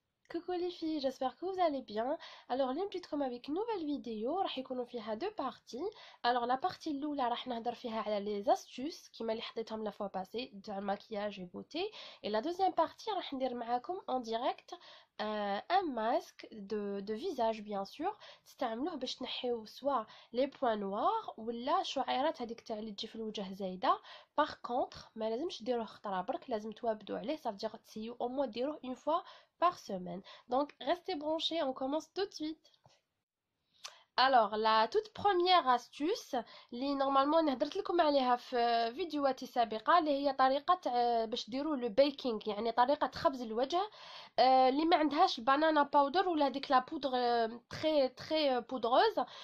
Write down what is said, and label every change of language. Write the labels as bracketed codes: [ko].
[fr] Coucou les filles, j'espère que vous allez bien. Alors [ar] اليوم جيتكم [fr] avec une nouvelle vidéo [ar] راح يكونوا فيها [fr] deux parties. [ar] Alors la partie الاولى راح نهضر فيها على les astuces كيما اللي حطيتهم [fr] la fois passée [ar] تاع الماكياج et beauté, et la deuxième partie راح ندير معاكم [fr] en direct un masque de visage bien sûr [ar] تستعملوه باش تنحيو سواء les points noirs ولا شعيرات هذيك تاع اللي تجي في الوجه زايده. par contre ما لازمش ديروه خطره برك، لازم توابدوا عليه، [fr] ça veut dire [ar] تسيو [fr] au moins [ar] ديروه une fois par semaine. [fr] Donc, restez branchés, on commence tout de suite. [ar] Alors, la toute première astuce اللي نورمالمون هدرت لكم عليها في فيديوهات سابقة، اللي هي طريقة باش ديروا لو بيكينغ، يعني طريقة خبز الوجه اللي ما عندهاش البنانا باودر ولا هذيك لا بودر تري بودروز.